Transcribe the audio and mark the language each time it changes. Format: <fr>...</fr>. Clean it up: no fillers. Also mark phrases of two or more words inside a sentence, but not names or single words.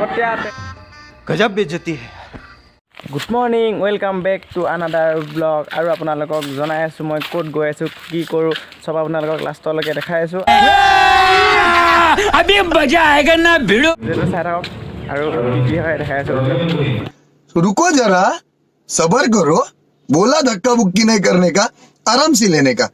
<hi>गजब बेइज्जती है।</hi> <en>Good morning, welcome back to another vlog.</en> <as>और আপোনালোকক জনাই আছো মই ক'ত গৈ আছো, কি কৰোঁ, সব আপোনালোকক লাষ্টলৈকে দেখাই আছো।</as> <hi>अभी मजा आएगा ना भिड़ो</hi> <as>যেটা চাই থাকক আৰু কি হয় দেখাই আছো।</as> <hi>रुको जरा, सबर करो। बोला धक्का बुक्की नहीं करने का, आराम से लेने का।</hi>